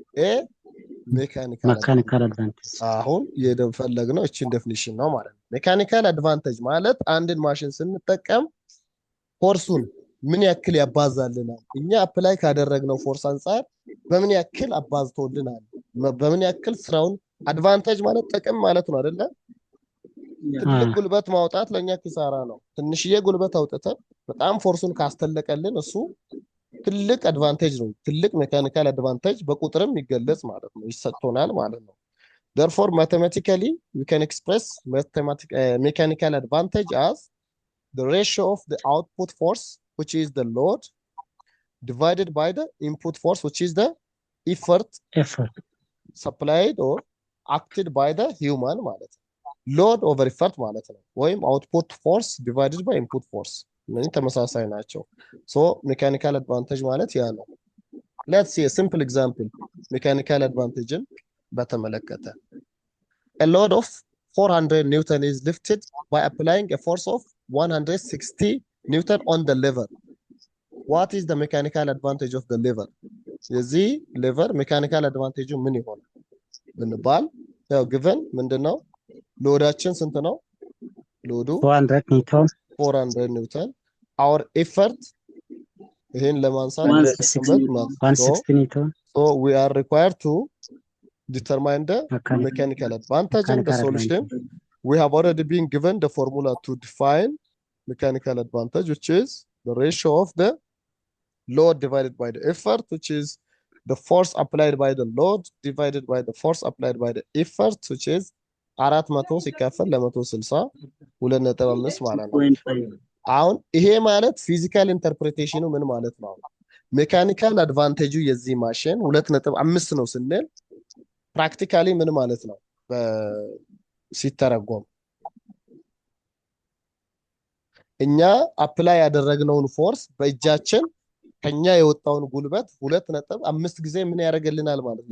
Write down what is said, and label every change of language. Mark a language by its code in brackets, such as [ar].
[en] A mechanical advantage። [am] አሁን የፈለግነው እቺን ዴፊኒሽን ነው ማለት ነው። ሜካኒካል አድቫንቴጅ ማለት አንድን ማሽን ስንጠቀም ፎርሱን ምን ያክል ያባዛልናል፣ እኛ አፕላይ ካደረግነው ፎርስ አንፃር በምን ያክል አባዝቶልናል፣ በምን ያክል ስራውን። አድቫንቴጅ ማለት ጥቅም ማለት ነው አይደለ? ትልቅ ጉልበት ማውጣት ለኛ ኪሳራ ነው። ትንሽዬ ጉልበት አውጥተን በጣም ፎርሱን ካስተለቀልን እሱ ትልቅ አድቫንቴጅ ነው። ትልቅ ሜካኒካል አድቫንቴጅ በቁጥርም ይገለጽ ማለት ነው፣ ይሰጥቶናል ማለት ነው። [en] therefore mathematically we can express mechanical advantage as the ratio of the output force, which is the load, divided by the input force, which is the effort supplied or acted by the human ማለት ነው። load over effort ማለት ነው፣ ወይም output force divided by input force [am] እነዚህ ተመሳሳይ ናቸው። [en] so mechanical advantage ማለት ያ ነው። let's see a simple example mechanical advantage በተመለከተ a load of 400 newton is lifted by applying a force of 160 newton on the lever. what is the mechanical advantage of the lever? [am] የዚህ lever mechanical advantage ምን ይሆናል ብንባል ያው given ምንድነው ሎዳችን ስንት ነው? ሎዱ 400 ኒውተን [en] our effort [am] ይሄን ለማንሳት 160 ኒውተን። [en] so we are required to determine the mechanical advantage and the solution. we have already been given the formula to define mechanical advantage, which is the ratio of the load divided by the effort, which is the force applied by the load divided by the force applied by the effort, which is 400 [am] ሲካፈል ለ160 2.5 ማለት ነው። አሁን ይሄ ማለት ፊዚካል ኢንተርፕሬቴሽኑ ምን ማለት ነው? ሜካኒካል አድቫንቴጁ የዚህ ማሽን 2.5 ነው ስንል ፕራክቲካሊ ምን ማለት ነው? ሲተረጎም እኛ አፕላይ ያደረግነውን ፎርስ በእጃችን ከኛ የወጣውን ጉልበት 2.5 ጊዜ ምን ያደርግልናል ማለት ነው?